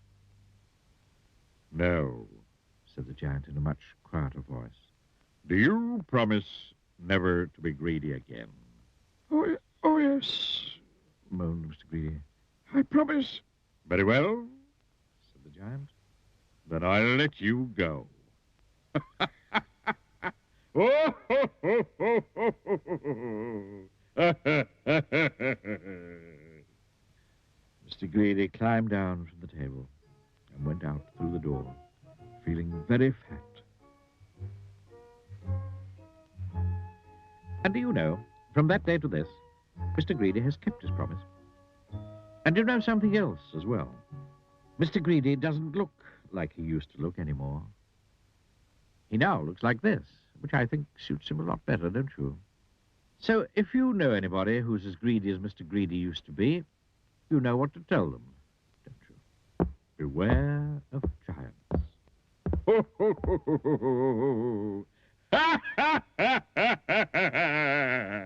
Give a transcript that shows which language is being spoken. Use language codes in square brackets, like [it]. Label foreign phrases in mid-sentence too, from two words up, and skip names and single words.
[en] "No," said the giant in a much quieter voice. "Do you promise never to be greedy again?" Oh, yes, moaned Mr. Greedy. I promise. "Very well," said the giant. "Then I'll let you go." Oh, ho, ho, ho, ho, ho, ho. Mr. Greedy climbed down from the table and went out through the door, feeling very fat. And do you know, from that day to this, Mr. Greedy has kept his promise. And you know something else as well. Mr. Greedy doesn't look like he used to look anymore. He now looks like this, which I think suits him a lot better, don't you? So if you know anybody who's as greedy as Mr. Greedy used to be, you know what to tell them, don't you? Beware of giants. Ho, ho, ho, ho, ho, ho. Ha, ha, ha, ha, ha, ha.